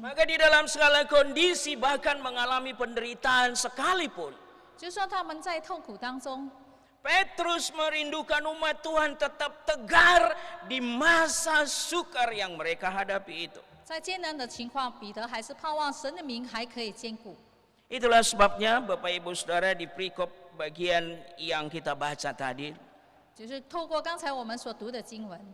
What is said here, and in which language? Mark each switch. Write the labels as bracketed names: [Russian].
[Indonesian] Maka di dalam segala kondisi bahkan mengalami penderitaan sekalipun, [Chinese] 就算他们在痛苦当中， [Indonesian] Petrus merindukan umat Tuhan tetap tegar di masa sukar yang mereka hadapi itu. [Chinese] 在艰难的情况，彼得还是盼望神的名还可以坚固。 [Indonesian] Itulah sebabnya Bapak Ibu Saudara di perikop bagian yang kita baca tadi, [Chinese] 就是透过刚才我们所读的经文，